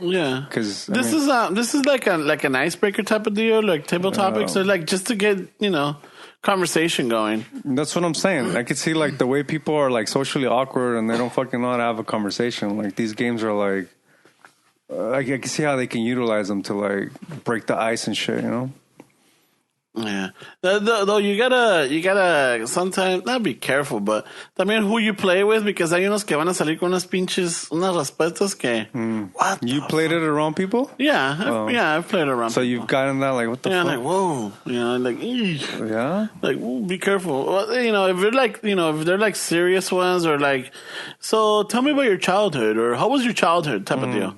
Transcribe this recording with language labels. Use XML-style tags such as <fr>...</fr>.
<en>Yeah, because this is like an icebreaker type of deal, like table topics. So like just to get conversation going. That's what I'm saying. I can see like the way people are like socially awkward and they don't fucking know how to have a conversation. Like these games are like. I can see how they can utilize them to like break the ice and shit. Yeah, though you gotta sometimes not be careful, but también who you play with, because</en> <es>hay unos que van a salir con unas respuestas que.</es> <en>What? You played it around people? Yeah, I've played it around. So people. You've gotten that like what the fuck? Yeah, like whoa, like eesh. Yeah, like be careful. Well, if they're like if they're like serious ones or like, so tell me about your childhood or how was your childhood type of deal.</en>